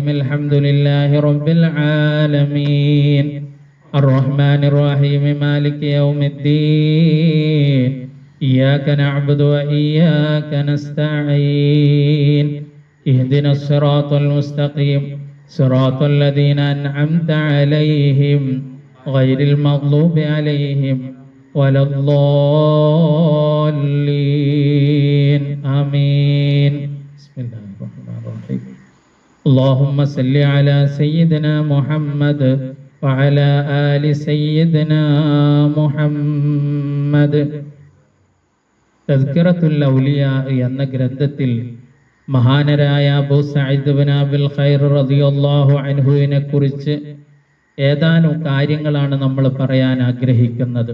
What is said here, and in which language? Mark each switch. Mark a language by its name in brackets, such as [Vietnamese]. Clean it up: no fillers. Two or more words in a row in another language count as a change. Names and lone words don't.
[Arabic] الحمد لله رب العالمين الرحمن الرحيم مالك يوم الدين إياك نعبد وإياك نستعين اهدنا الصراط المستقيم صراط الذين أنعمت عليهم غير المغضوب عليهم ولا الضالين آمين. بسم الله الرحمن الرحيم. اللهم صل على سيدنا محمد وعلى آل سيدنا മുഹമ്മദ്. [Malayalam] തസ്കിറത്തുൽ ഔലിയാ എന്ന ഗ്രന്ഥത്തിൽ മഹാനരായ അബൂ സഈദ് ഇബ്നു അബിൽ ഖൈർ [Arabic] رضي الله عنه-വിനെ [Malayalam] കുറിച്ച് ഏതാനും കാര്യങ്ങളാണ് നമ്മൾ പറയാൻ ആഗ്രഹിക്കുന്നത്.